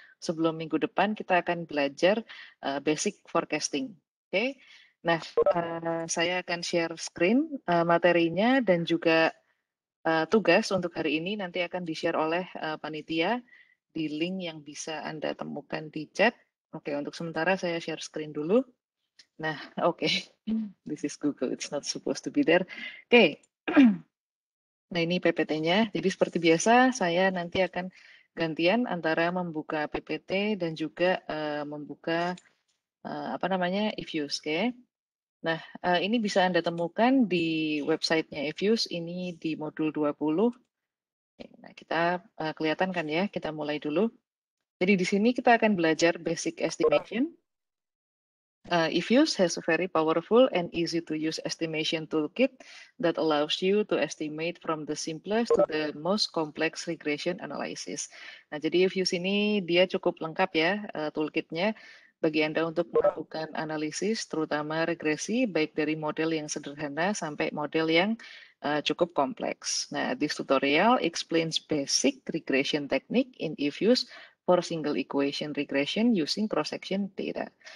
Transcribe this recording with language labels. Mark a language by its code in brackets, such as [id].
[id] Sebelum minggu depan kita akan belajar basic forecasting. Oke. Nah, saya akan share screen materinya dan juga tugas untuk hari ini nanti akan di-share oleh panitia di link yang bisa Anda temukan di chat. Oke, untuk sementara saya share screen dulu. Nah, oke. [en] This is Google, it's not supposed to be there. [id] Oke. Nah, ini PPT-nya. Jadi seperti biasa, saya nanti akan gantian antara membuka PPT dan juga membuka apa namanya, eFuse, oke. Nah, ini bisa Anda temukan di websitenya eFuse, ini di modul 20. Nah, kita kelihatan kan ya, kita mulai dulu. Jadi di sini kita akan belajar basic estimation. [en] eFuse has a very powerful and easy to use estimation toolkit that allows you to estimate from the simplest to the most complex regression analysis. [id] Nah, jadi eFuse ini dia cukup lengkap ya toolkitnya bagi Anda untuk melakukan analisis, terutama regresi, baik dari model yang sederhana sampai model yang cukup kompleks. [en] Nah, this tutorial explains basic regression technique in eFuse for single equation regression using cross-section data.